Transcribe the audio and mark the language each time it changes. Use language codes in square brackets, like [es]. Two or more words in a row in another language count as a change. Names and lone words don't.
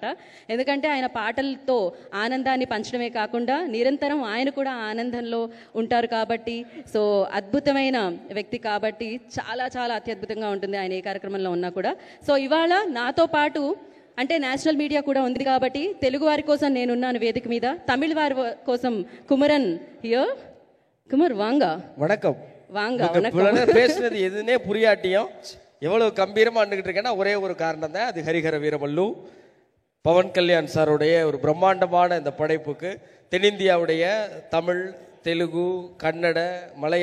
[te] ఎందుకంటే ఆయన పాటలతో ఆనందాన్ని పంచడమే కాకుండా నిరంతరం ఆయన కూడా ఆనందంలో ఉంటారు కాబట్టి, సో అద్భుతమైన వ్యక్తి కాబట్టి చాలా చాలా అత్యద్భుతంగా ఉంటుంది ఆయన ఏ కార్యక్రమంలో ఉన్నా కూడా. సో ఇవాళ నాతో పాటు అంటే [en] national media [te] కూడా ఉంది కాబట్టి తెలుగు వారి కోసం నేనున్నాను వేదిక మీద, తమిళ వారి కోసం కుమరన్ హియర్. [ta] குமர் வாங்க. வணக்கம். வாங்க. வணக்கம். பேசுனது எதுனே புரியாட்டியும் எவ்வளவு கம்பீரமா நின்றுட்டு இருக்கேன்னா ஒரே ஒரு காரணம் தான், அது ஹரிஹர வீரமல்லு பவன் கல்யாண் சாருடைய ஒரு பிரம்மாண்டமான இந்த படைப்புக்கு தென்னிந்தியாவுடைய தமிழ், தெலுங்கு, கன்னட, மலையாள